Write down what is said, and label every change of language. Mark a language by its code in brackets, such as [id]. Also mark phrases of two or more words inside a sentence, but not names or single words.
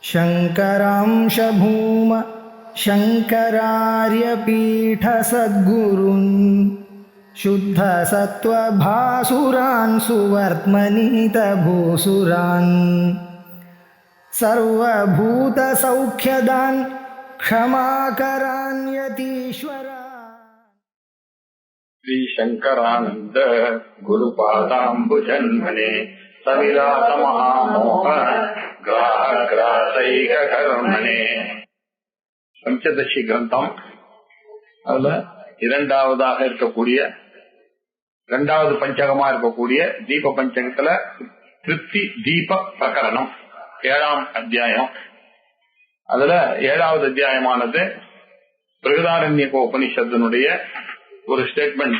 [sa] शङ्करांश भूम शङ्करार्यपीठसद्गुरून् शुद्धसत्त्वभासुरान् सुवर्त्मनीतभूसुरान् सर्वभूतसौख्यदान् क्षमाकरान् यतीश्वरान्। श्री शंकरानंद गुरुपादाम्बुजन्मने सविलास महामोह ग्राहग्रासैक कर्मणे பஞ்சதசி கிரந்தம். [ta] அதுல இரண்டாவதாக இருக்கக்கூடிய இரண்டாவது பஞ்சகமா இருக்கக்கூடிய தீப பஞ்சகத்துல திருப்தி தீப பிரகரணம் 7ஆம் அத்தியாயம். அதுல 7வது அத்தியாயமானது பிருகதாரண்யக உபனிஷத்தினுடைய ஒரு ஸ்டேட்மெண்ட்.